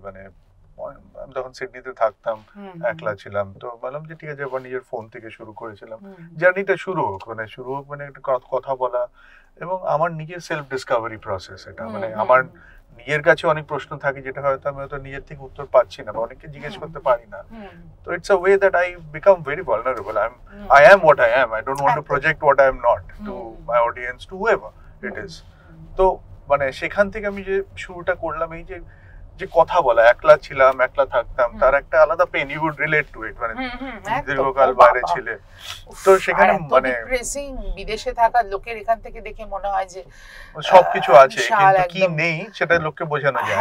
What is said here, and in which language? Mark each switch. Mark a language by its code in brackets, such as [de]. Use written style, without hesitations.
[bn] মানে আমি তখন সিডনিতে থাকতাম, একলা ছিলাম, তো বললাম যে ঠিক আছে আবার নিজের ফোন থেকে শুরু করেছিলাম। জার্নিটা শুরু হোক মানে একটা কথা বলা, এবং আমার নিজের সেলফ ডিসকভারি প্রসেস এটা। মানে আমার নিজের কাছে অনেক প্রশ্ন থাকে যেটা হয়তো আমি নিজের থেকে উত্তর পাচ্ছি না বা অনেককে জিজ্ঞেস করতে পারি না। [en] তো it's a way that I become very vulnerable. I am what I am. I don't want to project what I am not to my audience, to whoever it is. [bn] তো মানে সেখান থেকে আমি যে শুরুটা করলাম, এই যে কথা বলা, একলা ছিলাম, একলা থাকতাম, তার একটা আলাদা pen, [en] You would relate to it. [bn] মানে দীর্ঘকাল বাইরে ছিলে, তো সেখানে মানে ডিপ্রেসিং, বিদেশে থাকা লোকের এখান থেকে দেখে মনে হয় যে সবকিছু আছে, কিন্তু কি নেই সেটা লোককে বোঝানো যায় না।